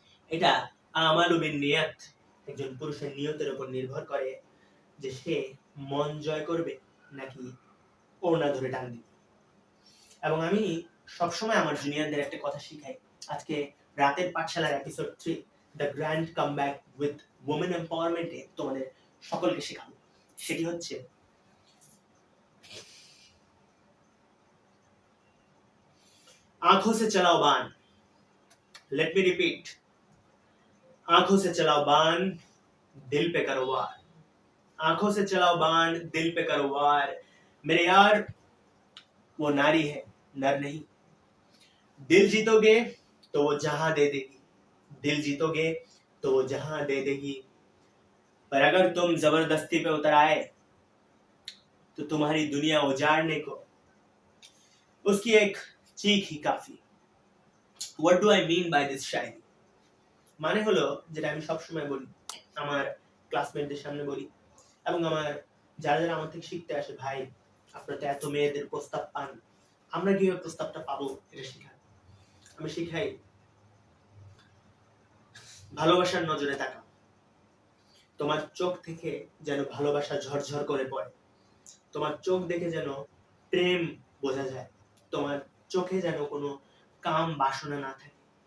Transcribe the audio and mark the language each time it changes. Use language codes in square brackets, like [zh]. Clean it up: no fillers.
[bn] এটা আমালু বিন নিয়াত, একজন পুরুষের নিয়তের উপর নির্ভর করে যে সে মন জয় করবে নাকি ওড়না ধরে টান দিবে। এবং আমি সবসময় আমার জুনিয়রদের একটা কথা শিখাই, আজকে রাতের পাঠশালার episode 3 the grand comeback with women এম্পাওয়ারমেন্টে তোমাদের সকলকে শেখাবো। সেটি হচ্ছে [hi] आंखों से चलाओ बाण, [en] let me repeat, [hi] आंखों से चलाओ बाण, दिल पे करो वार, आंखों से चलाओ बाण, दिल पे करो वार। मेरे यार, वो नारी है, नर नहीं। दिल जीतोगे तो वो जहां दे देगी, दिल जीतोगे तो वो जहां दे देगी, पर अगर तुम जबरदस्ती पे उतर आए तो तुम्हारी दुनिया उजाड़ने को उसकी एक चीख ही काफी। [en] What do I mean by this shayari? [bn] মানে হলো, যেটা আমি সবসময় বলি, আমার ক্লাসমেটদের সামনে বলি এবং আমার যারা যারা আমার থেকে শিখতে আসে, ভাই আপনারা তো এত মেয়েদের প্রস্তাব পান, আমরা কিভাবে প্রস্তাবটা পাবো এটা শেখাই। আমি শিখাই ভালোবাসার নজরে তাকাও, তোমার চোখ থেকে যেন ভালোবাসা ঝরঝর করে পড়ে, তোমার চোখ দেখে যেন প্রেম বোঝা যায়, তোমার চোখে যেন কোনো কাম বাসনা না থাকে।